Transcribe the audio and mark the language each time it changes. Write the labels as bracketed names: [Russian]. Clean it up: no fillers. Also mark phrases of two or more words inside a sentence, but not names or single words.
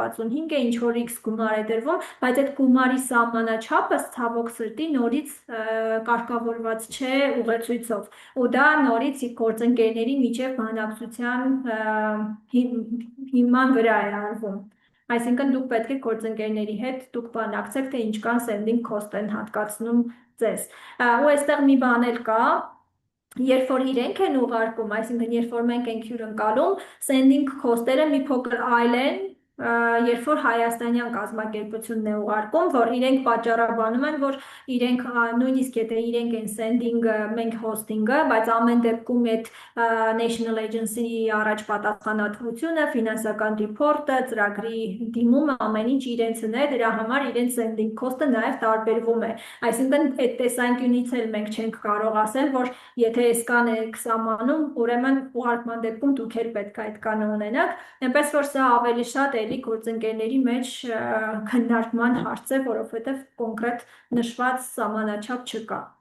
[Armenian] է, ինչ-որ X գումար է դրվում, բայց այդ գումարի սահմանաչափը ցավոք սրտի նորից կարգավորված չէ ուղեցույցով, ու դա նորից գործընկերների միջև բանակցության հիման վրա է արվում։ Այսինքն դուք պետք է գործընկերների հետ դուք բանակցեք, թե ինչքան [English] sending cost [Armenian] են հատկացնում ձեզ։ Ու այստեղ մի բան էլ կա, երբ որ իրենք են ուղարկում, այսինքն երբ որ մենք ենք հյուրընկալում, [English] sending cost- [Armenian] երը մի փոքր այլ են, երբ որ հայաստանյան կազմակերպությունն է ուղարկում, որ իրենք պատճառաբանում են, որ իրենք նույնիսկ եթե իրենք են sending-ը, մենք hosting-ը, բայց ամեն դեպքում այդ National Agency-ի առաջ պատասխանատվությունը, ֆինանսական report-ը, ծրագրի դիմումը, ամեն ինչ իրենցն է, դրա համար իրենց [English] sending cost- [Armenian] ը նաև տարբերվում է։ Այսինքն այդ տեսանկյունից էլ մենք չենք կարող ասել, որ եթե այսքան եք սահմանում, ուրեմն ուղարկման դեպքում դուք էլ պետք է այդքանը ունենաք, այնպես որ սա ավելի շատ էլի գործընկերների մեջ քննարկման հարց է, որովհետև կոնկրետ նշված սահմանաչափ չկա։